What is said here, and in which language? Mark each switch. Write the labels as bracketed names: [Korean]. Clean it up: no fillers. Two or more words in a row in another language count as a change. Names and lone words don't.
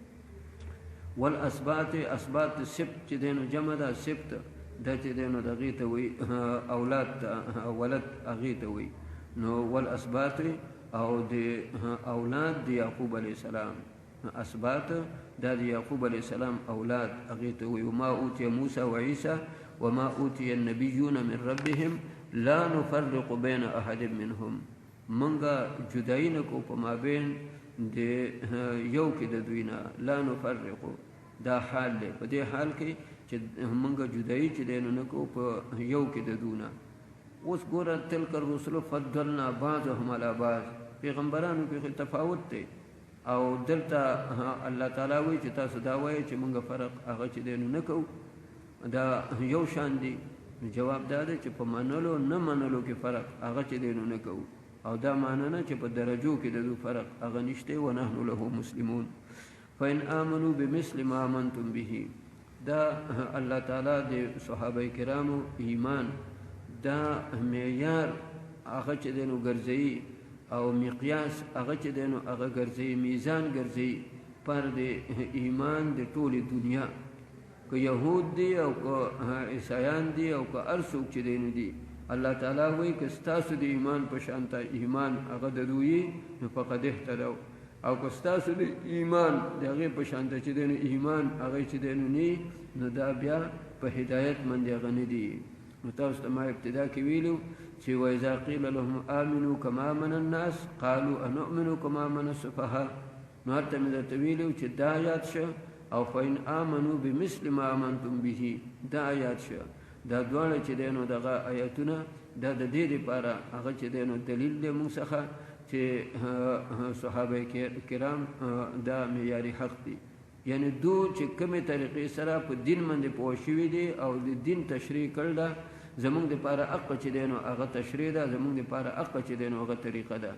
[Pashto] والاسباط اسباط سبت چې دی نو جمع ده، سبت دا چې دی نو د هغې ته وایي اولاد ولد هغې ته وایي. نو والاسباط او د اولاد د یعقوب [Arabic] علیه السلام، [Pashto] اسباط دا د یعقوب [Arabic] علیه السلام [Pashto] اولاد هغې ته وایي. [Arabic] وما اوتي موسی وعیسی وما اوتي النبیون من ربهم لا نفرق بین احد منهم. [Pashto] منګه جدایي نه کو په مابین د یو کې د دوی نه. لا نفرقو دا حال دی، په دې حال کې چې منګه جدایي چې دی نو نه کو په یو کې د دوی نه. اوس ګوره [Arabic] تلک الرسل فضلنا بعضهم علی بعض، [Pashto] پیغمبرانو کې تفاوت دی. او دلته الله تعالی وایي چې تاسو دا وایئ چې موږ فرق هغه چې دی نو نه کوو، دا یو شان دی. جواب دا دی چې په منلو نه منلو کې فرق هغه چې دی نو نه کوو. او دا معنی نه چې په درجو کې د دو فرق هغه نشته. [Arabic] ونحن له مسلمون فإن آمنوا بمثل ما آمنتم به. [Pashto] دا الله تعالی د صحابه کرامو ایمان دا معیار هغه چې دی نو ګرځوي او مقیاس هغه چې دی نو هغه ګرځوي، میزان ګرځوي پر د ایمان د ټولې دنیا. که یهود دی او که عیسایان دی او که هر څوک چې دی نو دی، الله تعالی وایي که ستاسو د ایمان په شان ته ایمان هغه د دوی نو [Arabic] فقد اهتدوا. [Pashto] او که ستاسو د ایمان د هغې په شانته چې دی نو ایمان هغه چې دی نو نی نو دا بیا په هدایت باندې هغه نه دي. نو تاسو ته ما ابتدا کې ویلو چې [Arabic] واذا قیل لهم آمنوا کما آمن الناس قالوا انؤمن کما آمن السفهاء. [Pashto] نو هلته مې درته ویلو چې دا آیات شه او [Arabic] فإن آمنوا بمثل ما آمنتم به [Pashto] دا آیات شه. دا دواړه چې دی نو دغه آیاتونه دا د دې لپاره هغه چې دی نو دلیل دی موږ څخه چې صحابه کرام دا معیاري حق دي. یعنی دو چې کومې طریقې سره په دین باندې پوه شوي دي او د دین تشریح کړل ده زمونږ دپاره حقه چې دی نو هغه تشریح ده، زمونږ دپاره حقه چې دی نو هغه طریقه ده.